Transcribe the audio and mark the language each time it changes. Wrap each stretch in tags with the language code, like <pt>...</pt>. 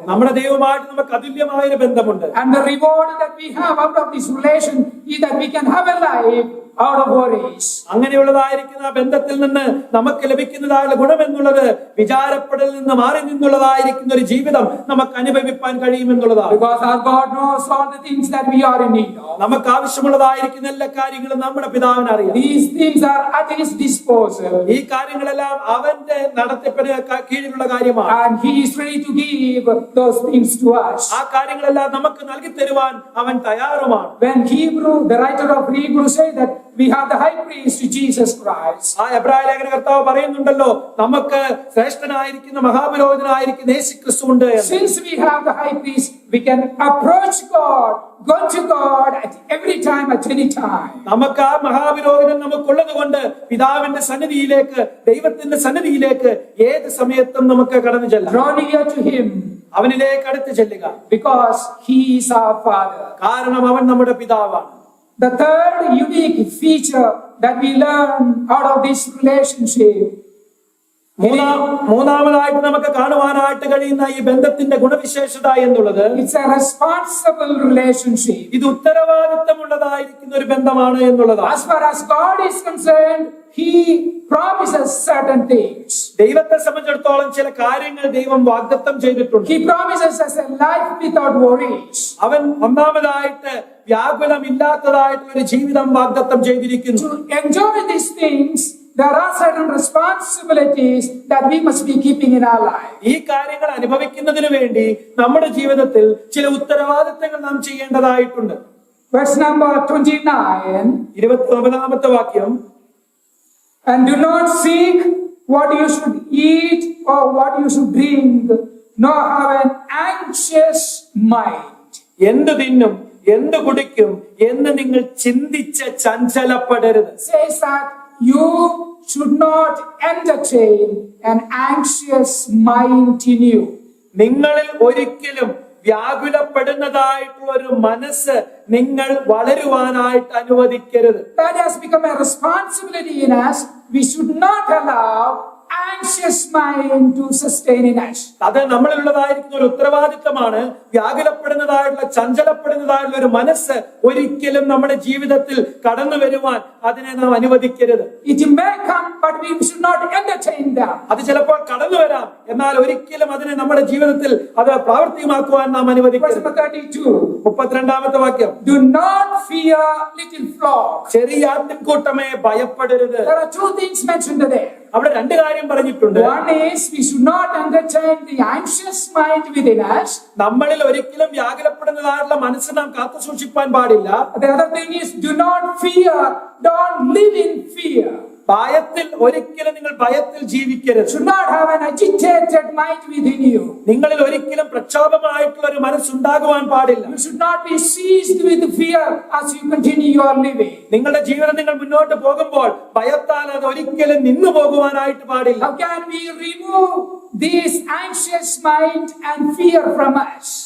<ml>നമ്മുടെ ദൈവമായിട്ട് നമുക്ക് അതുല്യമായ ഒരു ബന്ധമുണ്ട്.</ml> <en>And the reward that we have out of this relation is that we can have a life out of worries.</en> <ml>അങ്ങനെയുള്ളതായിരിക്കുന്ന ബന്ധത്തിൽ നിന്ന് നമുക്ക് ലഭിക്കുന്നതായുള്ള ഗുണം എന്നുള്ളത് വിചാരപ്പെടലിൽ നിന്ന് മാറി നിന്നുള്ളതായിരിക്കുന്ന ഒരു ജീവിതം നമുക്ക് അനുഭവിപ്പാൻ കഴിയുമെന്നുള്ളതാണ്.</ml> <en>Because our God knows all the things that we are in need of.</en> <ml>നമുക്ക് ആവശ്യമുള്ളതായിരിക്കുന്ന എല്ലാ കാര്യങ്ങളും നമ്മുടെ പിതാവിന് അറിയാം.</ml> <en>These things are at His disposal.</en> <ml>ഈ കാര്യങ്ങളെല്ലാം അവന്റെ നടത്തിപ്പിന് കീഴിലുള്ള കാര്യമാണ്.</ml> <en>And He is ready to give those things to us.</en> <ml>ആ കാര്യങ്ങളെല്ലാം നമുക്ക് നൽകി തരുവാൻ അവൻ തയ്യാറുമാണ്.</ml> <en>When the writer of Hebrews says that we have the high priest Jesus Christ.</en> <ml>ആ എബ്രായ ലേഖന കർത്താവ് പറയുന്നുണ്ടല്ലോ, നമുക്ക് ശ്രേഷ്ഠനായിരിക്കുന്ന മഹാപുരോഹിതനായിരിക്കുന്ന യേശുക്രിസ്തു ഉണ്ട്.</ml> <en>Since we have the high priest, we can approach God, go to God at every time, at any time.</en> <ml>നമുക്ക് ആ മഹാപുരോഹിതൻ നമുക്കുള്ളത് കൊണ്ട് പിതാവിന്റെ സന്നിധിയിലേക്ക്, ദൈവത്തിന്റെ സന്നിധിയിലേക്ക് ഏത് സമയത്തും നമുക്ക് കടന്നു ചെല്ലാം.</ml> <en>Draw near to Him</en> <ml>അവനിലേക്ക് അടുത്ത് ചെല്ലുക,</ml> <en>because he is our Father.</en> <ml>കാരണം അവൻ നമ്മുടെ പിതാവാണ്.</ml> <en>The third unique feature that we learn out of this relationship,</en> <ml>മൂന്നാമതായിട്ട് നമുക്ക് കാണുവാനായിട്ട് കഴിയുന്ന ഈ ബന്ധത്തിന്റെ ഗുണവിശേഷത എന്നുള്ളത്,</ml> <en>it's a responsible relationship.</en> <ml>ഇത് ഉത്തരവാദിത്തമുള്ളതായിരിക്കുന്ന ഒരു ബന്ധമാണ് എന്നുള്ളതാണ്.</ml> <en>As far as God is concerned, he promises certain things.</en> <ml>ദൈവത്തെ സംബന്ധിച്ചിടത്തോളം ചില കാര്യങ്ങൾ ദൈവം വാഗ്ദത്തം ചെയ്തിട്ടുണ്ട്.</ml> <en>He promises us a life without worries.</en> <ml>അവൻ ഒന്നാമതായിട്ട് വ്യാകുലമില്ലാത്തതായിട്ടുള്ള ഒരു ജീവിതം വാഗ്ദത്തം ചെയ്തിരിക്കുന്നു.</ml> <en>To enjoy these things, there are certain responsibilities that we must be keeping in our life.</en> <ml>ഈ കാര്യങ്ങൾ അനുഭവിക്കുന്നതിന് വേണ്ടി നമ്മുടെ ജീവിതത്തിൽ ചില ഉത്തരവാദിത്തങ്ങൾ നാം ചെയ്യേണ്ടതായിട്ടുണ്ട്.</ml> <en>Verse number 29.</en> <ml>29ാമത്തെ വാക്യം,</ml> <en>And do not seek what you should eat or what you should drink, nor have an anxious mind.</en> <ml>എന്ത് തിന്നും എന്ത് കുടിക്കും എന്ന് നിങ്ങൾ ചിന്തിച്ച് ചഞ്ചലപ്പെടരുത്.</ml> <en>Says that you should not entertain an anxious mind in you.</en> <ml>നിങ്ങളിൽ ഒരിക്കലും വ്യാകുലപ്പെടുന്നതായിട്ടുള്ള ഒരു മനസ്സ് നിങ്ങൾ വളരുവാനായിട്ട് അനുവദിക്കരുത്.</ml> <en>That has become a responsibility in us. We should not allow anxious mind to sustain in us.</en> <ml>അത് നമ്മളിലുള്ളതായിരിക്കുന്ന ഒരു ഉത്തരവാദിത്തമാണ്. വ്യാകുലപ്പെടുന്നതായിട്ടുള്ള ചഞ്ചലപ്പെടുന്നതായിട്ടുള്ള ഒരു മനസ്സ് ഒരിക്കലും നമ്മുടെ ജീവിതത്തിൽ കടന്നു വരുവാൻ അതിനെ നാം അനുവദിക്കരുത്.</ml> <en>It may come, but we should not entertain them.</en> <ml>അത് ചിലപ്പോൾ കടന്നു വരാം, എന്നാൽ ഒരിക്കലും അതിനെ നമ്മുടെ ജീവിതത്തിൽ അത് പ്രാവർത്തികമാക്കുവാൻ നാം</ml> <en>Verse</en> <ml>അനുവദിക്കരുത്.</ml> <en>number 32.</en> <ml>32ാമത്തെ വാക്യം,</ml> <en>Do not fear little flock.</en> <ml>ചെറിയ ആട്ടിൻകൂട്ടമേ ഭയപ്പെടരുത്.</ml> <en>There are two things mentioned there.</en> <ml>അവിടെ രണ്ട് കാര്യം പറഞ്ഞിട്ടുണ്ട്.</ml> <en>One is we should not entertain the anxious mind within us.</en> <ml>നമ്മളിൽ ഒരിക്കലും വ്യാകുലപ്പെടുന്നതായിട്ടുള്ള മനസ്സ് നാം കാത്തു സൂക്ഷിപ്പാൻ പാടില്ല.</ml> <en>The other thing is do not fear, don't live in fear.</en> <ml>ഭയത്തിൽ ഒരിക്കലും നിങ്ങൾ ഭയത്തിൽ ജീവിക്കരുത്.</ml> <en>Should not have an agitated mind within you.</en> <ml>നിങ്ങളിൽ ഒരിക്കലും പ്രക്ഷോഭമായിട്ടുള്ള ഒരു മനസ്സുണ്ടാകുവാൻ പാടില്ല.</ml> <en>You should not be seized with fear as you continue your living.</en> <ml>നിങ്ങളുടെ ജീവിതം നിങ്ങൾ മുന്നോട്ട് പോകുമ്പോൾ ഭയത്താൽ അത് ഒരിക്കലും നിന്നു പോകുവാനായിട്ട് പാടില്ല.</ml> <en>How can we remove this anxious mind and fear from us?</en>